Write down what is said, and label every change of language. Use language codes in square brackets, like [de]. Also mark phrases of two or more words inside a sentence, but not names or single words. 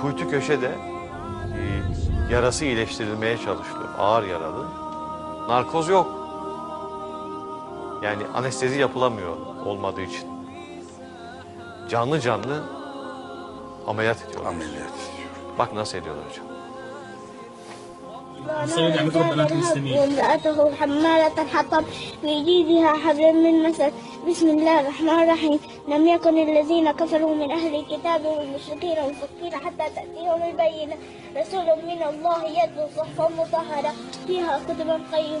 [tr] köşede yarası iyileştirilmeye çalışılıyor. Ağır yaralı. Narkoz yok. Yani anestezi yapılamıyor olmadığı için. Canlı canlı ameliyat ediyorlar. Ameliyat ediyor. Bak nasıl ediyorlar hocam. [ar] وامرأته حمالة الحطب في جيدها حبل من مسد بسم الله الرحمن الرحيم لم يكن الذين كفروا من أهل الكتاب والمشركين منفكين حتى تأتيهم البينة رسول من الله يتلو صحفا مطهرة فيها كتب قيمة